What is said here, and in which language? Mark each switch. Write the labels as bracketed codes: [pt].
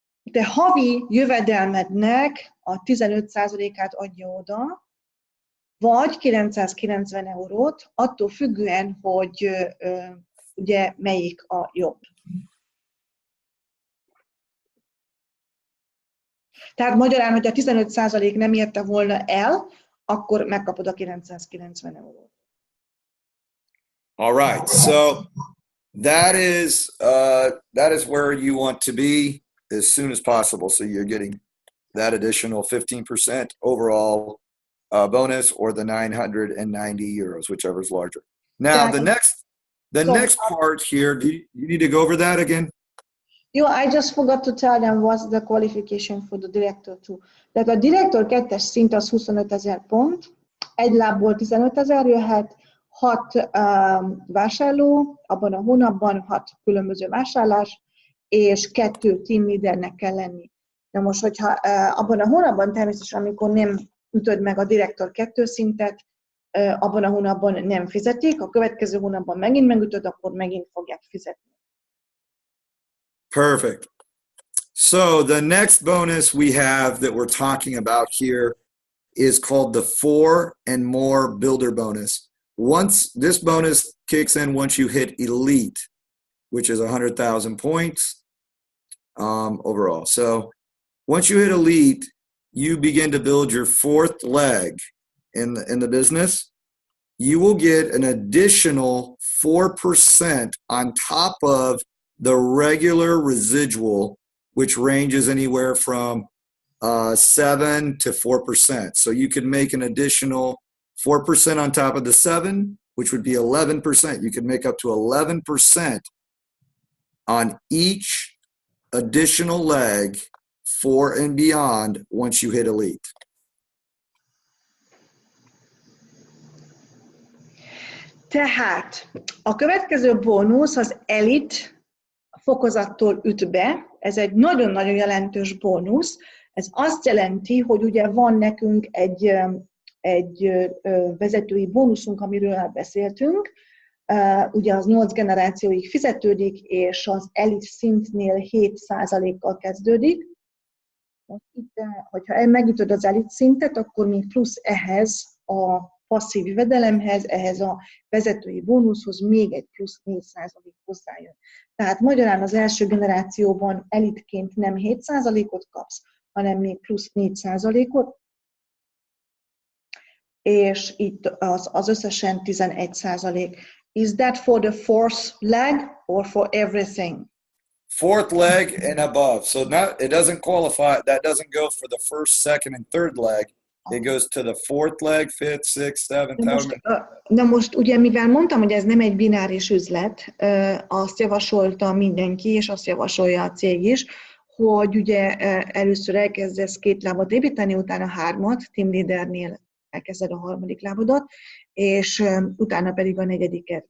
[hu] te havi jövedelmednek a 15%-át adja oda, vagy 990 eurót, attól függően, hogy ugye melyik a jobb. Tehát magyarán, hogy a 15% nem érte volna el, akkor megkapod a 990 eurót. [en] All right, so that is where you want to be as soon as possible. So you're getting that additional 15% overall bonus or the 990 euros, whichever is larger. Now the next part here, do you need to go over that again? I just forgot to tell them what's the qualification for the director 2. [hu] Tehát a direktor 2-es szint az 25 000 pont, egy lábból 15 000 jöhet, 6 vásárló, abban a hónapban 6 különböző vásárlás, és 2 team leadernek kell lenni. Na most, hogyha abban a hónapban természetesen, amikor nem ütöd meg a direktor 2 szintet, abban a hónapban nem fizetik, a következő hónapban megint megütöd, akkor megint fogják fizetni. [en] Perfect. So the next bonus we have that we're talking about here is called the 4 and more builder bonus. This bonus kicks in once you hit elite, which is 100,000 points overall. So once you hit elite, you begin to build your 4th leg in the business. You will get an additional 4% on top of the regular residual, which ranges anywhere from 7 to 4%. So you can make an additional 4% on top of the 7 which would be 11%. You could make up to 11% on each additional leg 4 and beyond once you hit elite. [hu] Tehát a következő bónusz az elit fokozattól üt be. Ez egy nagyon-nagyon jelentős bónusz. Ez azt jelenti, hogy ugye van nekünk egy vezetői bónuszunk, amiről beszéltünk. Ugye az 8 generációig fizetődik, és az elit szintnél 7%-kal kezdődik. Itt, hogyha megütöd az elit szintet, akkor még plusz ehhez a passzív jövedelemhez, ehhez a vezetői bónuszhoz még egy plusz 4% hozzájön. Tehát magyarán az első generációban elitként nem 7%-ot kapsz, hanem még plusz 4%-ot, és itt az összesen 11%. [en] Is that for the fourth leg or for everything? Fourth leg and above. So it doesn't qualify, that doesn't go for the first, second, and third leg. It goes to the fourth leg, fifth, sixth, seventh. [hu] Na most ugye, mivel mondtam, hogy ez nem egy bináris üzlet, azt javasolta mindenki, és azt javasolja a cég is, hogy ugye először elkezdesz 2 lábat építeni, utána 3-at, team leadernél elkezded a 3. lábadat, és utána pedig a 4-et.